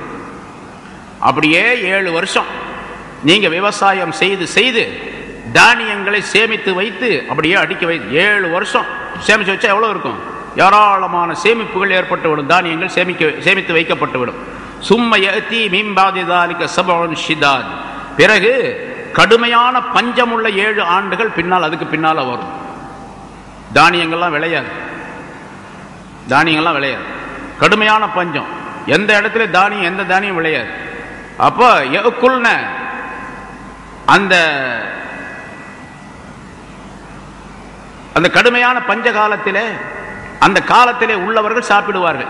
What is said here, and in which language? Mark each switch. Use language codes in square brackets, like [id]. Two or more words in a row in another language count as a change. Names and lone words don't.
[ta] அப்படியே 7 வருஷம் நீங்க விவசாயம் செய்து தானியங்களை சேமித்து வைத்து அப்படியே அடுக்கி வைத்து 7 வருஷம் சேமிச்சு வச்சா எவ்வளவு இருக்கும்? ஏராளமான சேமிப்புகள் ஏற்பட்டுவிடும், தானியங்கள் சேமித்து வைக்கப்பட்டுவிடும். [ar] ثم يأتي من بعد ذلك سبع شداد, [ta] பிறகு கடுமையான பஞ்சமுள்ள 7 ஆண்டுகள் பின்னால் அதுக்கு பின்னால வரும். தானியங்கள்லாம் விளையாது, கடுமையான பஞ்சம். எந்த இடத்துல எந்த தானியம் விளையாது. அப்போ அந்த கடுமையான பஞ்ச காலத்திலே அந்த காலத்திலே உள்ளவர்கள் சாப்பிடுவார்கள்.